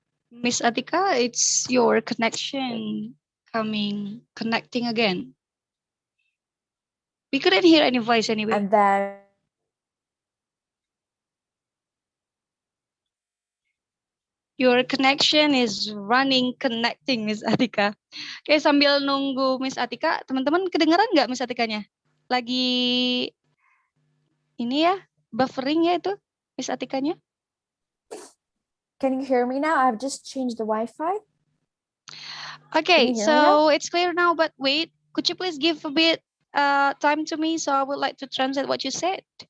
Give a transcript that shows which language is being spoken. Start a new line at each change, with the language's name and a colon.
English: Miss Atika, it's your connection connecting again. We couldn't hear any voice anyway. and then Your connection is connecting, Miss Atika.
Indonesian: Oke, sambil nunggu Miss Atika, teman-teman kedengaran nggak Miss Atikanya? Lagi ini ya, buffering ya itu Miss Atikanya?
English: can you hear me now? I've just changed the Wi-Fi. Okay, Can you hear me so it's clear now, but wait, could you please give a bit time to me? So I would like to translate what you said.